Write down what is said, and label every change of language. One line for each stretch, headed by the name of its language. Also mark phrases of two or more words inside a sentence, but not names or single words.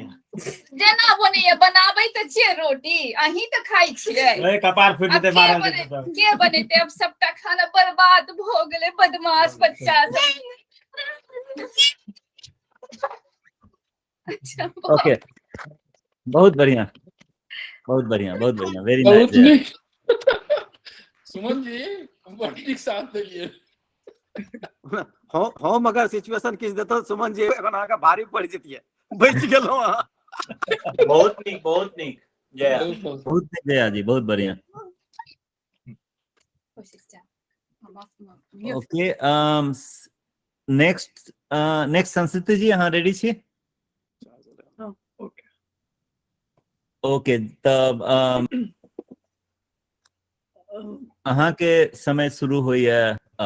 Maithili: जेना बनिए बनाबै त छिए रोटी अहीं त खाइ छिए ए कपार फूट जेते मारल के बनेते अब सबटा खाना बर्बाद भ गेले बदमाश बच्चा सब अच्छा ओके बहुत बढ़िया वेरी बहुत नाइस निक सुमन जी बहुत निक साथ दिए हम अगर सिचुएशन किस देतो सुमन जी एखन अहाँ का भारी पड़ जतिए बच गेलो अहाँ बहुत निक जया जया जी बहुत बढ़िया
English: okay next
Maithili: संस्कृति जी अहाँ रेडी छी ओके तब अहाँ के समय शुरू होइए अब